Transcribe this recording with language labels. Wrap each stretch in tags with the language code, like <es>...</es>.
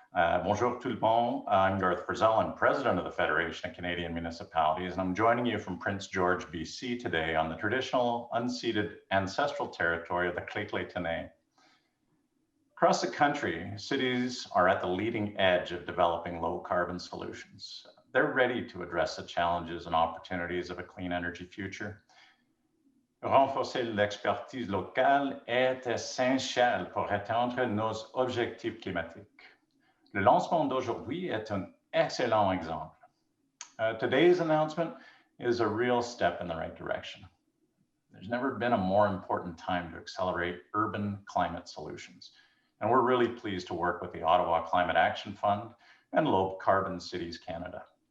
<fr>Bonjour tout le monde.</fr> <en>I'm Garth Frizzell. I'm president of the Federation of Canadian Municipalities, and I'm joining you from Prince George, BC today on the traditional unceded ancestral territory of the Lheidli. Across the country, cities are at the leading edge of developing low carbon solutions. they're ready to address the challenges and opportunities of a clean energy future.</en> <fr>Renforcer l'expertise locale est essentiel pour atteindre nos objectifs climatiques. Le lancement d'aujourd'hui est un excellent exemple.</fr> <en>Today's announcement is a real step in the right direction. There's never been a more important time to accelerate urban climate solutions. And we're really pleased to work with the Ottawa Climate Action Fund and Low Carbon Cities Canada.</en>